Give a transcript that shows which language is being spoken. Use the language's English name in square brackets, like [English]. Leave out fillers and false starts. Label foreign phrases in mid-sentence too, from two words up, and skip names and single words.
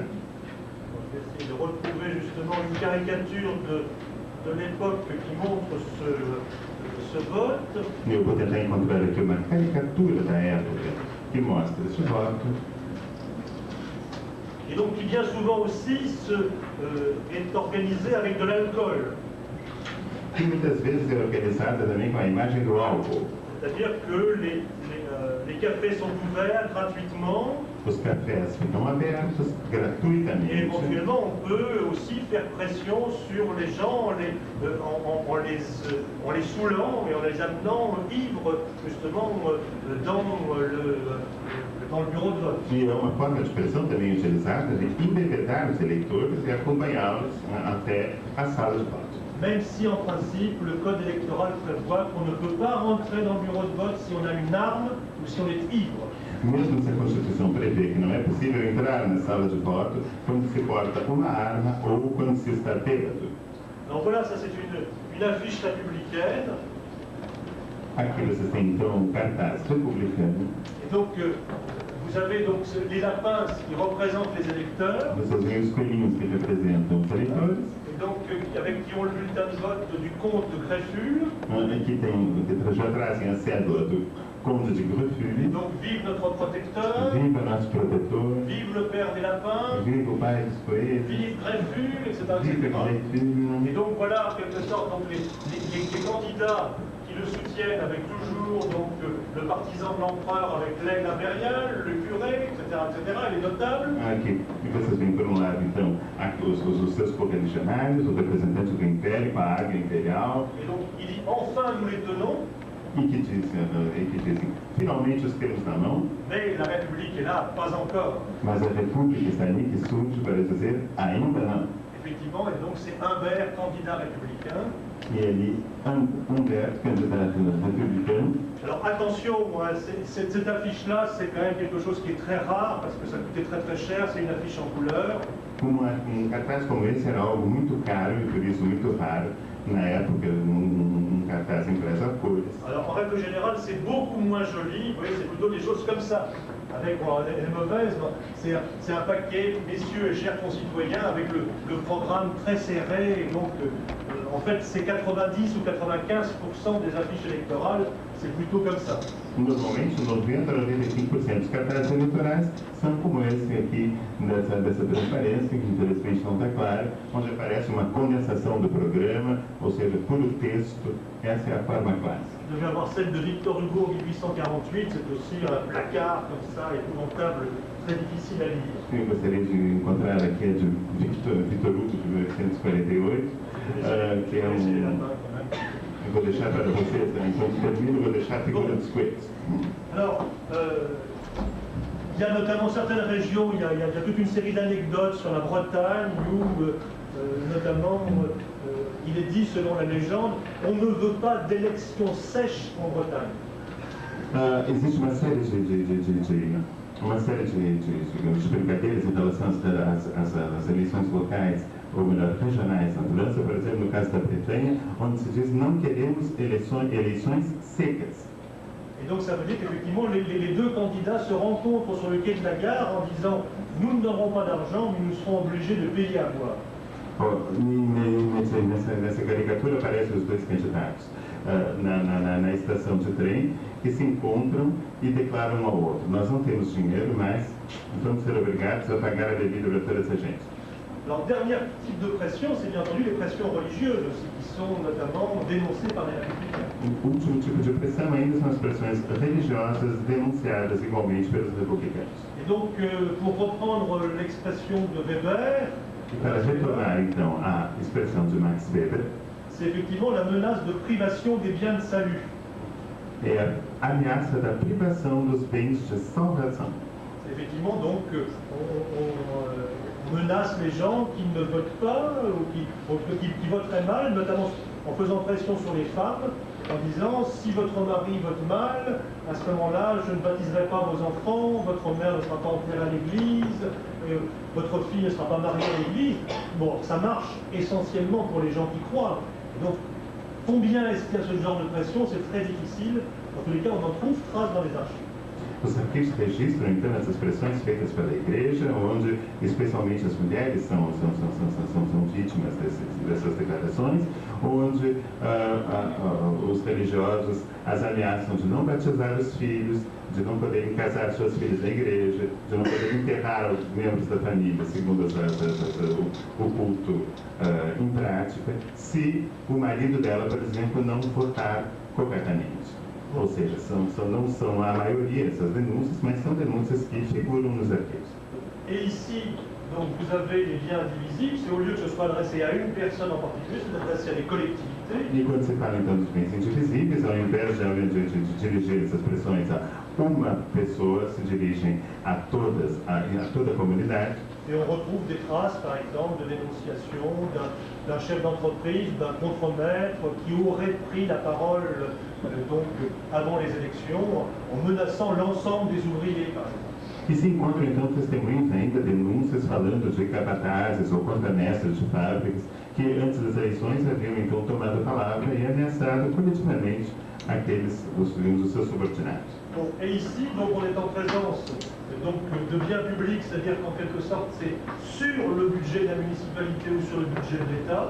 [French] On va essayer de retrouver justement une caricature de l'époque qui montre ce vote. [Portuguese] Eu vou tentar encontrar aqui uma caricatura da época que mostra esse voto. [French] Et donc qui bien souvent aussi est organisé avec de l'alcool. [Portuguese] Que muitas vezes é organizada também com a imagem do álcool. [French] C'est-à-dire que les cafés sont ouverts gratuitement. [Portuguese] Os cafés ficam abertos gratuitamente. [French] Et éventuellement, on peut aussi faire pression sur les gens en les saoulant et en les amenant ivres justement dans le bureau de vote. [Portuguese] E é uma forma de pressão também utilizada de embebedar os eleitores e acompanhá-los até a sala de voto. [French] Même si en principe le code électoral prévoit qu'on ne peut pas rentrer dans le bureau de vote si on a une arme ou si on est ivre. [Portuguese] Mesmo se a Constituição prevê que não é possível entrar na sala de voto quando se porta uma arma ou quando se está bêbado. [French] Donc voilà, ça c'est une affiche républicaine. [Portuguese] Aqui vocês têm então um cartaz republicano. [French] Et donc vous avez donc les lapins qui représentent les électeurs. [Portuguese] Vocês veem os coelhinhos que representam os eleitores. [French] Et donc avec qui ont le bulletin de vote du comte de Greffule. [Portuguese] Aqui tem, já trazem a cédula do Conde de Greffule. [French] Donc vive notre protecteur. [Portuguese] Viva nosso protetor. [French] Vive le père des lapins. [Portuguese] Viva o pai dos coelhos. [French] Vive Greffule, etc. [Portuguese] Viva Greffule. [French] Et donc voilà, en quelque sorte, donc, les candidats qui le soutiennent avec toujours donc, le partisan de l'empereur avec l'aigle impérial, le curé, etc., et les notables. [Portuguese] Aqui, e vocês veem por um lado, então, aqui, os seus correligionários, os representantes do Império, com a águia imperial. [French] Et donc il dit, enfin nous les tenons. [Portuguese] E que dizem, finalmente os temos na mão. [French] Mais la République est là, pas encore. [Portuguese] Mas a República está ali que surge para dizer, ainda não. [French] Effectivement, et donc c'est Humbert, candidat républicain. [Portuguese] E ali, Humbert, candidato républicain. [French] Alors attention, cette affiche-là, c'est quand même quelque chose qui est très rare, parce que ça coûtait très très cher, c'est une affiche en couleur. [Portuguese] Cartaz como esse era algo muito caro e por isso muito raro na época, cartaz impresso a cores. [French] Alors en règle générale, c'est beaucoup moins joli, vous voyez, c'est plutôt des choses comme ça. Avec les mauvaises, c'est un paquet, messieurs et chers concitoyens, avec le programme très serré. Et donc, en fait, c'est 90 ou 95% des affiches électorales, c'est plutôt comme ça. [Portuguese] Normalmente, 90 a 95% dos cartazes eleitorais são como esse aqui, dessa transparência, que infelizmente não está clara, onde aparece uma condensação do programa, ou seja, puro texto. Essa é a forma clássica. [French] Je devais avoir celle de Victor Hugo en 1848, c'est aussi un placard comme ça, épouvantable, très difficile à lire. [Portuguese] Eu gostaria de encontrar aqui a de Victor Hugo, de 1848, que é Eu vou deixar para vocês, enquanto termino, vou deixar a figura dos coelhos. [French] Alors, il y a notamment certaines régions, il y a toute une série d'anecdotes sur la Bretagne où, notamment, il est dit, selon la légende, on ne veut pas d'élections sèches en Bretagne. [Portuguese] Existe uma série uma série digamos, de brincadeiras em relação às eleições locais, ou melhor, regionais na França, por exemplo, no caso da Bretanha, onde se diz não queremos eleições secas. [French] Et donc ça veut dire qu'effectivement les deux candidats se rencontrent sur le quai de la gare en disant nous n'aurons pas d'argent mais nous serons obligés de payer à boire. [Portuguese] Nessa caricatura aparecem os dois candidatos na estação de trem que se encontram e declaram um ao outro: nós não temos dinheiro, mas vamos ser obrigados a pagar a bebida para toda essa gente. [French] Alors, dernier type de pression, c'est bien entendu les pressions religieuses aussi, qui sont notamment dénoncées par les républicains. [Portuguese] O último tipo de pressão ainda são as pressões religiosas denunciadas igualmente pelos republicanos. [French] Et donc, pour reprendre l'expression de Weber, [Portuguese] E para retornar então à expressão de Max Weber, [French] c'est effectivement la menace de privation des biens de salut. [Portuguese] é a ameaça da privação dos bens de salvação. [French] C'est effectivement donc on menace les gens qui ne votent pas ou qui voteraient mal, notamment en faisant pression sur les femmes, en disant si votre mari vote mal, à ce moment-là, je ne baptiserai pas vos enfants, votre mère ne sera pas enterrée à l'église, votre fille ne sera pas mariée à l'église. Bon, ça marche essentiellement pour les gens qui croient. Donc, combien est-ce qu'il y a ce genre de pression? C'est très difficile. En tous les cas, on en trouve trace dans les archives. [Portuguese] Os arquivos registram então essas pressões feitas pela igreja, onde especialmente as mulheres são vítimas dessas declarações, onde os religiosos as ameaçam de não batizar os filhos, de não poderem casar suas filhas na igreja, de não poderem enterrar os membros da família, segundo o culto em prática, se o marido dela, por exemplo, não votar corretamente. Ou seja, não são a maioria essas denúncias, mas são denúncias que figuram nos arquivos. [French] Et ici, donc, vous avez les biens indivisibles, c'est au lieu que ce soit adressé à une personne en particulier, c'est adressé à des collectivités. [Portuguese] E quando se fala então dos bens indivisíveis, ao invés de dirigir essas pressões a uma pessoa, se dirigem a toda a comunidade. [French] Et on retrouve des traces, par exemple, de dénonciation d'un chef d'entreprise, d'un contremaître qui aurait pris la parole donc, avant les élections en menaçant l'ensemble des ouvriers, par exemple. [Portuguese] E se encontram então testemunhos ainda, denúncias falando de capatazes ou contramestres de fábricas que antes das eleições haviam então tomado a palavra e ameaçado coletivamente os seus subordinados. [French] Bon, et ici, donc, on est en présence donc, de biens publics, c'est-à-dire qu'en quelque sorte c'est sur le budget de la municipalité ou sur le budget de l'État.